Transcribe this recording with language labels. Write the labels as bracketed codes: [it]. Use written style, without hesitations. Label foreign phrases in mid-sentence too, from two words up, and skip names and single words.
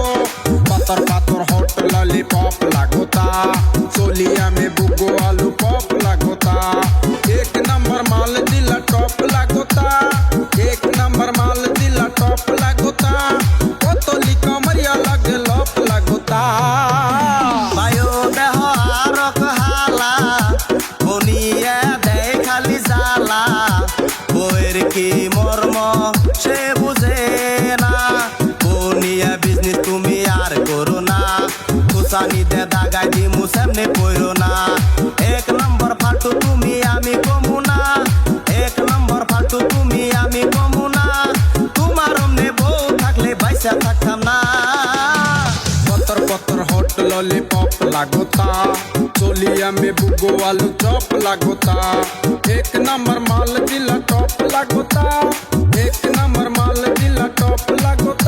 [bho] पत्थर पत्थर [en] hot lollipop [bho] लागोता, चोलिया में बुगो आलू पॉप लागोता। एक नंबर माल दिला टॉप लागोता, एक नंबर माल दिला टॉप लागोता। बोतली कमरिया लगे लप लागोता। [bn] বায়ো দেহ আরক হালা বনিয়া দেয় খালি জ্বালা। বইয়ের কি মর্ম সে বুঝে না, বনিয়া বিজনেস তুমি আর করো না। খুসানি দে দাগাই দিমু সামনে পড়ো না। এক নম্বর ফাটু তুমি আমি কমু না, এক নম্বর ফাটু তুমি আমি কমু না। তোমার অমনে বউ থাকলে বাইসা থাকতাম না। [bho] पत्थर पत्थर [en] hot lollipop [bho] लागोता, चोलिया में बुगो आलू चॉप लागोता। एक नंबर माल जिला टॉप लागोता, एक नंबर माल जिला टॉप लागोता।